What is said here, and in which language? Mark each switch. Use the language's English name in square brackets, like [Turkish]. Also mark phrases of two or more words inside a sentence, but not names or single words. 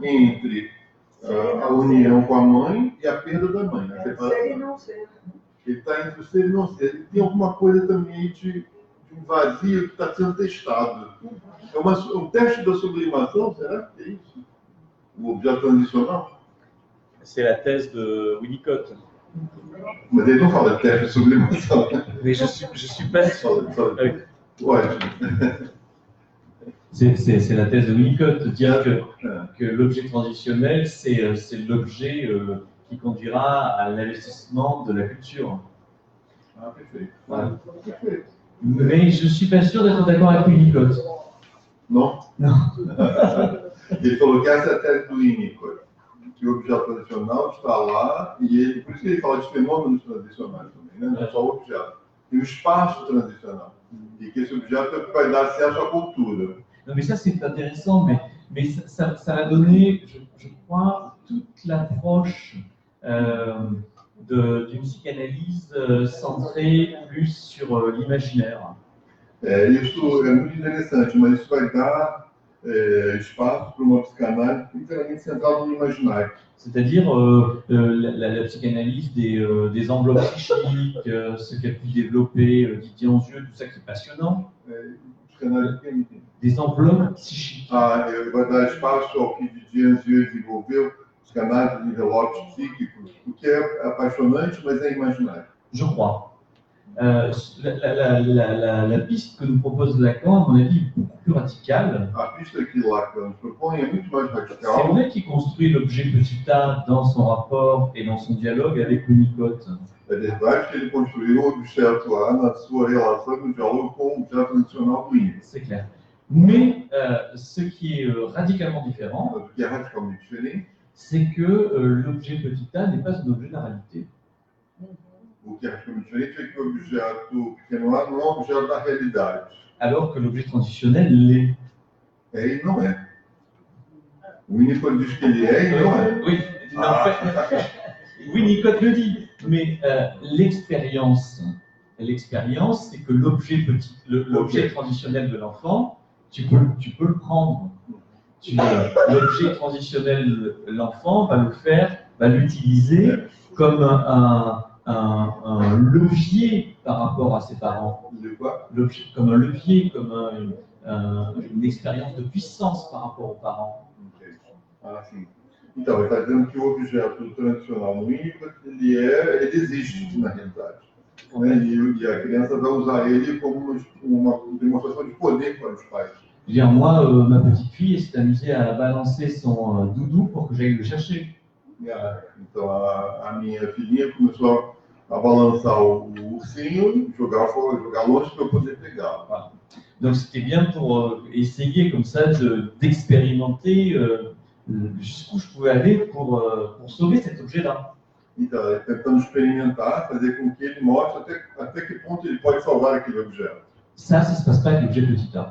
[Portuguese] Entre a união com a mãe e a perda da mãe. Né? Ser e não ser. Ele está entre o ser e não ser. Ele tem alguma coisa também de um vazio que está sendo testado. É um teste da sublimação, será que é isso? O objeto transicional? [French] C'est la thèse de Winnicott. [Portuguese] Mas ele não fala de teste de sublimação. [French] Mais je suis pas sûr. [Portuguese] Ótimo. [French] C'est la thèse de Winnicott, de dire que l'objet transitionnel, c'est l'objet qui conduira à l'investissement de la culture. [Portuguese] Ah, perfeito. [French] Voilà. [Portuguese] Perfeito. [French] Mais je ne suis pas sûr d'être d'accord avec Winnicott. [Portuguese] Não? Não. Ele falou que essa é a tese do Winnicott, que o objeto tradicional está lá, e ele, por isso que ele fala de fenômenos tradicionais também, né? Não é só o objeto. Tem o espaço tradicional, e que esse objeto é o que vai dar acesso à cultura. [French] Non, mais ça c'est intéressant, mais ça va donner, je crois, toute l'approche d'une psychanalyse centrée plus sur l'imaginaire. [Portuguese] Isso é muito interessante, mas isso vai dar espaço para uma psicanálise inteiramente centrada no imaginário. [French] C'est-à-dire la psychanalyse des enveloppes psychiques, ce qu'a pu développer Didier Anzieux, tout ça qui est passionnant. [Portuguese] Psicanálise [French] Des enveloppes psychiques. [Portuguese] Vai dar espaço ao que Didier Anzieux desenvolveu, psicanálise de envelopes psíquicos, o que é apaixonante, mas é imaginário. [French] Je crois. La piste que nous propose Lacan, à mon avis, est beaucoup plus radicale. [Portuguese] A pista que Lacan propõe é muito mais [French] C'est [Portuguese] radical. [French] vrai qu'il construit l'objet petit a dans son rapport et dans son dialogue avec Winnicott. [Portuguese] É verdade que ele construiu o objeto A na sua relação no diálogo com o objeto tradicional do Winnicott. [French] C'est clair. Mais ce qui est radicalement différent, [Portuguese] Mas o que é radicalmente diferente, [French] c'est que l'objet petit a n'est pas un objet de la réalité. [Portuguese] o que é radicalmente diferente é que o objeto pequeno A não é um objeto da realidade. [French] Alors que l'objet transitionnel l'est. [Portuguese] E não é. O Winnicott diz que ele é e não é. [French] Oui, en fait, Winnicott le dit, mais l'expérience, c'est que l'objet l'objet transitionnel de l'enfant, tu peux le prendre. L'objet transitionnel, l'enfant va l'utiliser comme un levier par rapport à ses parents. De quoi? Comme un levier, comme une expérience de puissance par rapport aux parents. [Portuguese] Sim. Então, ele está dizendo que o objeto tradicional no Winnicott, ele existe na realidade. Né? E a criança vai usar ele como uma demonstração de poder para os pais. [French] Je veux dire, moi, ma petite fille s'est amusée à balancer son doudou pour que j'aille le chercher. [Portuguese] Então, a minha filhinha começou a balançar o ursinho, jogar longe para eu poder pegá-lo. [French] Voilà. Donc, c'était bien pour essayer comme ça d'expérimenter jusqu'où je pouvais aller pour sauver cet objet-là. [Portuguese] Então, ele tentando experimentar, fazer com que ele mostre até que ponto ele pode salvar aquele objeto. [French] Ça se passe pas avec l'objet petit a.